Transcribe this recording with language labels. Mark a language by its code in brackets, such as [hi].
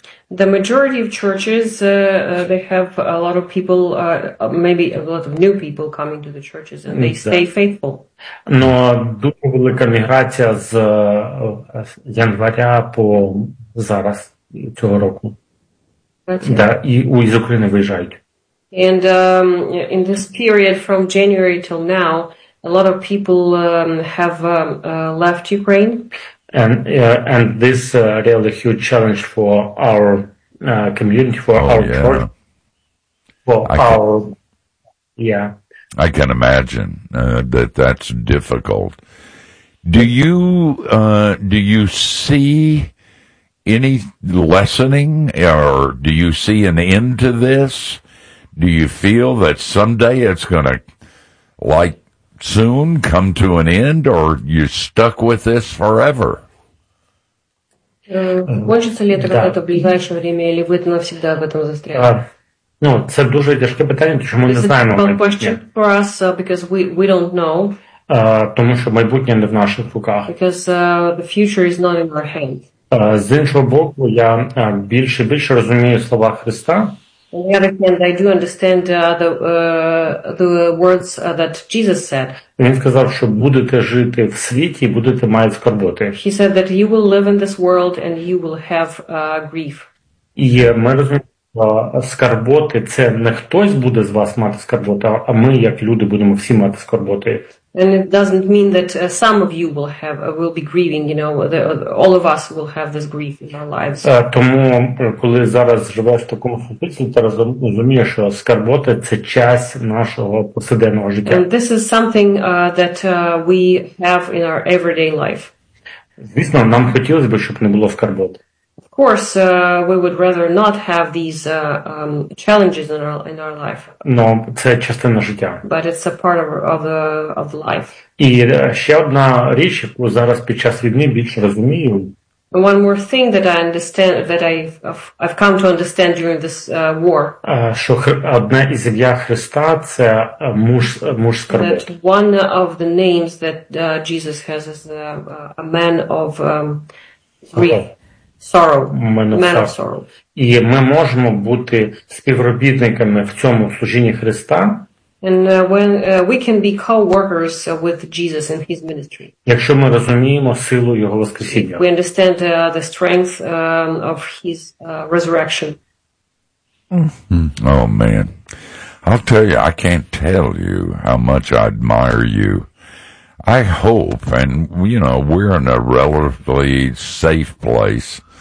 [en] The majority of churches, they have a lot of people, maybe a lot of new people coming to the churches, and they stay faithful. [uk] Но дуже велика міграція з января по зараз цього року. Да, і з України виїжджають. [en] And in this period from January till now, a lot of people have left Ukraine. And this is really huge challenge for our community, for church. I can imagine that's difficult. Do you see any lessening, or do you see an end to this? Do you feel that someday it's going to, like, soon come to an end, or you're stuck with this forever? [ru] Кончиться ли это когда-то в ближайшее время, или вы навсегда в этом застряли? [uk] Ну, це дуже тяжке питання, тому що ми не знаємо. [en] This is a tough question for us, because we don't know. [uk] Тому що майбутнє не в наших руках. [en] Because the future is not in our hands. [uk] З іншого боку, я більше розумію слова Христа. [en] On the other hand, I do understand the words that Jesus said. [uk] Він сказав, що будете жити в світі, будете мати скорботи. [en] He said that you will live in this world and you will have grief. [uk] І ми розуміємо, що скорботи – це не хтось буде з вас мати скорботи, а ми, як люди, будемо всі мати скорботи. [en] And it doesn't mean that some of you will be grieving, you know, all of us will have this grief in our lives. [uk] Тому коли зараз живеш в такому світі, ти розумієш, що скорбота це часть нашого повсякденного життя. [en] And this is something that we have in our everyday life. [uk] Звісно, нам хотілося б, щоб не було скорбот. [en] Of course, we would rather not have these challenges in our life. [uk] Но це частина життя. [en] But it's a part of the life. [uk] І ще одна річ, яку зараз під час війни більше розумію. [en] One more thing that I understand, that I've come to understand during this war. [uk] Що одна із ім'я Христа – це муж скорботи. [en] That one of the names that Jesus has is a man of grief. Sorrow, man of sorrow. [uk] І ми можемо бути співробітниками в цьому служінні Христа. [en] And when we can be co-workers with Jesus in his ministry. [uk] Якщо ми розуміємо силу його воскресіння. [en] We understand the strength of his resurrection. Oh man. I'll tell you, I can't tell you how much I admire you. I hope, and you know, we're in a relatively safe place.